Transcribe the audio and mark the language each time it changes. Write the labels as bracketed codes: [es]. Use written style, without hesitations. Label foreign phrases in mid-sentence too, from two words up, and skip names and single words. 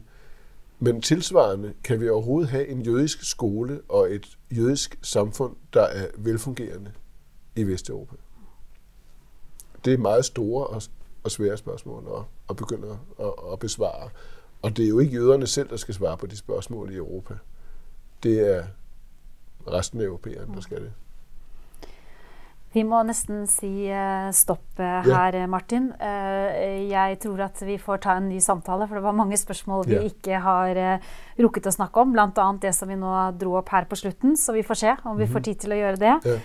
[da] Men tilsvarende kan vi overhovedet have en jødisk skole og et jødisk samfund, der er velfungerende i Vesteuropa. Det er meget store og svære spørgsmål at begynde at besvare. Og det er jo ikke jøderne selv, der skal svare på de spørgsmål i Europa. Det er resten af europæerne, der skal det. [no] Vi må nesten si stopp her, Martin. Jeg tror at vi får ta en ny samtale, for det var mange spørsmål vi ikke har rukket å snakke om, blant annet det som vi nå dro opp her på slutten, så vi får se om vi får tid til å gjøre det.